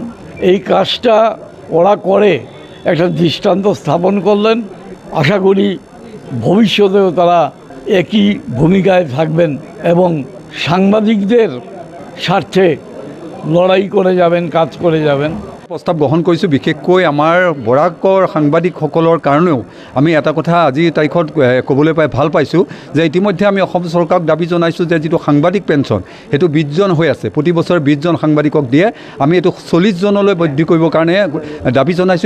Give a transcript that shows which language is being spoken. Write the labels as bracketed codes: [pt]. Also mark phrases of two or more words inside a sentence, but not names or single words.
[bn] এই কাজটা ওরা করে একটা দৃষ্টান্ত স্থাপন করলেন। আশা করি ভবিষ্যতেও তারা একই ভূমিকায় থাকবেন এবং সাংবাদিকদের স্বার্থে লড়াই করে যাবেন, কাজ করে যাবেন। [as] প্ৰস্তাৱ গ্ৰহণ কৰিছোঁ। বিশেষকৈ আমাৰ বৰাকৰ সাংবাদিকসকলৰ কাৰণেও আমি এটা কথা আজি তাৰিখত ক'বলৈ পাই ভাল পাইছোঁ যে ইতিমধ্যে আমি অসম চৰকাৰক দাবী জনাইছোঁ যে যিটো সাংবাদিক পেঞ্চন সেইটো 20 জন হৈ আছে, প্ৰতি বছৰে 20 জন সাংবাদিকক দিয়ে, আমি এইটো 40 জনলৈ বৃদ্ধি কৰিবৰ কাৰণে দাবী জনাইছোঁ।